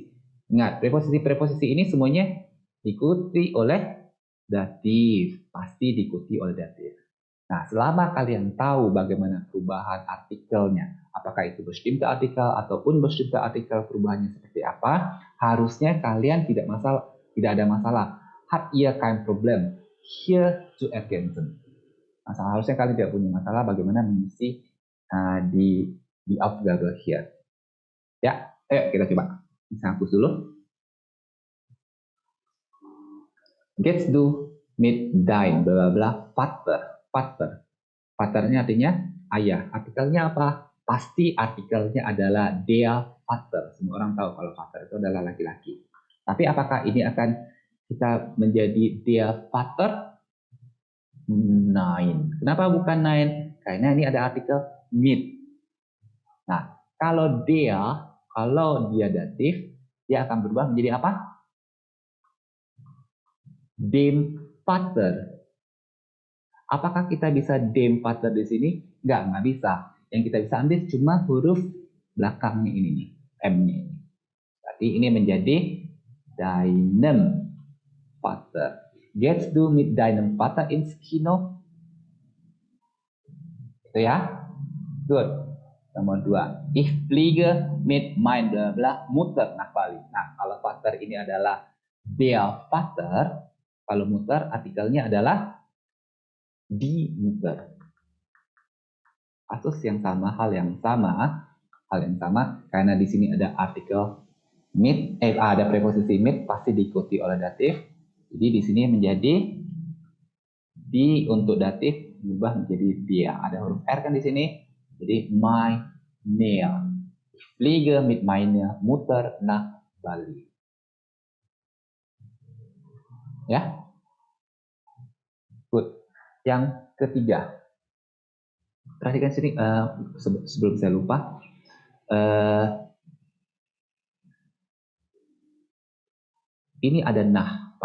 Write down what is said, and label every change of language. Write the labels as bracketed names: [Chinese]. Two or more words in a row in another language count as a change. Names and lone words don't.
[Indonesian] Ingat, preposisi-preposisi ini semuanya diikuti oleh datif. Pasti diikuti oleh datif. Nah, selama kalian tahu bagaimana perubahan artikelnya, apakah itu [German] bestimmte Artikel [Indonesian] atau [German] unbestimmte Artikel, [Indonesian] perubahannya seperti apa, harusnya kalian tidak ada masalah. [German] Hat ihr kein Problem hier zu ergänzen. [Indonesian] Harusnya kalian tidak punya masalah bagaimana mengisi di [German] Aufgabe hier. [Indonesian] Ya, ayo kita coba. Bisa hapus dulu. [German] Gehst du mit dein bla bla Vater. [Indonesian] Vaternya artinya ayah. Artikelnya apa? Pasti artikelnya adalah [German] der Vater. [Indonesian] Semua orang tahu kalau Vater itu adalah laki-laki. Tapi apakah ini akan kita menjadi [German] der Vater? Nein. [Indonesian] Kenapa bukan nein? Karena ini ada artikel mit. Nah, kalau dia datif, dia akan berubah menjadi apa? [German] Dem Vater. [Indonesian] Apakah kita bisa [German] dem Vater [Indonesian] di sini? Nggak bisa. Yang kita bisa ambil cuma huruf belakangnya ini nih, M-nya ini. Berarti ini menjadi [German] deinem Vater. Gehst du mit deinem Vater ins Kino? [Indonesian] Itu ya. Good. Nomor 2. [German] Ich fliege mit mein bla bla Mutter nach Bali. [Indonesian] Nah, kalau Vater ini adalah [German] der Vater, [Indonesian] kalau Mutter artikelnya adalah [German] die Mutter. [Indonesian] Kasus yang sama, hal yang sama, karena di sini ada artikel mit, ada preposisi mit pasti diikuti oleh datif. Jadi di sini menjadi di untuk datif berubah menjadi dia. Ada huruf R kan di sini. Jadi meine. [German] Ich fliege mit meiner Mutter nach Bali. [Indonesian] Ya. Good. Yang ketiga. Perhatikan sini sebelum saya lupa. Ini ada nah.